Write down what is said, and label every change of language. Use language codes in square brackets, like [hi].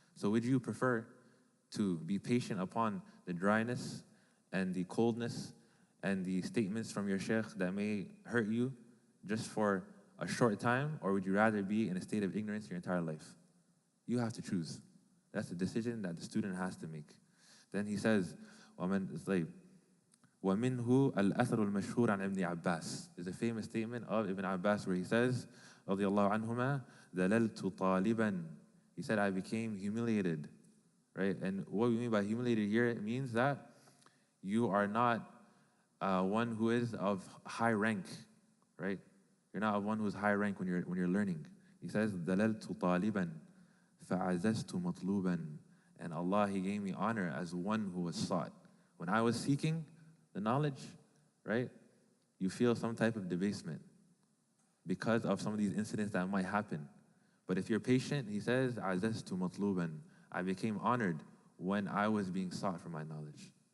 [en] So would you prefer to be patient upon the dryness and the coldness and the statements from your sheikh that may hurt you just for a short time, or would you rather be in a state of ignorance your entire life? You have to choose. That's a decision that the student has to make. Then he says, it's like, [ar] وَمِنْهُ الْأَثَرُ الْمَشْهُورُ عَنْ ابْنِ عَبَّاسِ. [en] There's a famous statement of Ibn Abbas where he says, [ar] رضي الله عنهما, دَلَلْتُ طَالِبًا. [en] He said, I became humiliated. Right? And what we mean by humiliated here, it means that you are not one who is of high rank, right? You're not one who is high rank when you're learning. He says, [ar] دَلَلْتُ طَالِبًا فَعَزَزْتُ مَطْلُوبًا. [en] And Allah, He gave me honor as one who was sought. When I was seeking the knowledge, right, you feel some type of debasement because of some of these incidents that might happen. But if you're patient, he says, [ar] عَزَزْتُ مَطْلُوبًا. [en] I became honored when I was being sought for my knowledge.